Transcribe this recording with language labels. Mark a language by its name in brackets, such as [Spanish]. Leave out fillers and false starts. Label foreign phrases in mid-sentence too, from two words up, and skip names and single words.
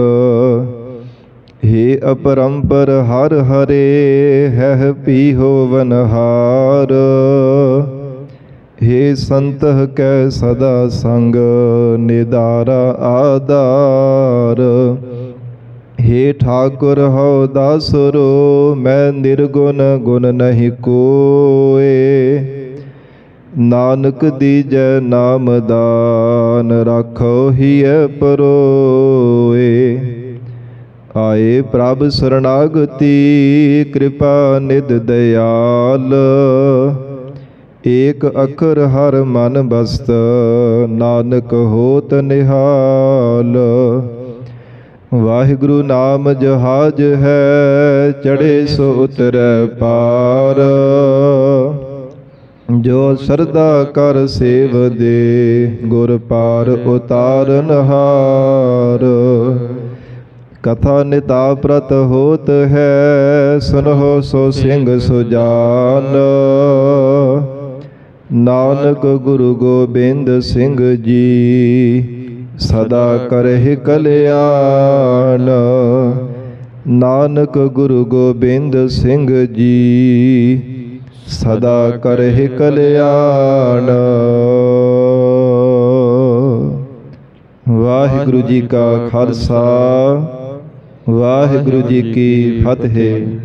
[Braj] हे अपरंपर हर हरे, है पीहो वनहार। हे संतह कै सदा संग, निदारा आधार। हे ठाकुर हौ दासरो, मैं निर्गुण गुण नहीं कोय। नानक दीजै नाम दान, राखो हिय परोए। आए प्रभ शरणागति, कृपा निध दयाल। एक अखर हर मन बसत, नानक होत निहाल। वाहिगुरु नाम जहाज है, चढ़े सो उतरै पार। जो श्रद्धा कर सेव दे, गुर पार उतारन हार। कथा निता प्रत होत है, सुनहो सो सिंह सुजान। नानक गुरु गोबिंद सिंह जी, सदा करहि कल्याण। नानक गुरु गोबिंद सिंह जी, सदा करहि कल्याण। वाहिगुरु जी का खालसा, वाहिगुरु जी की फतेह।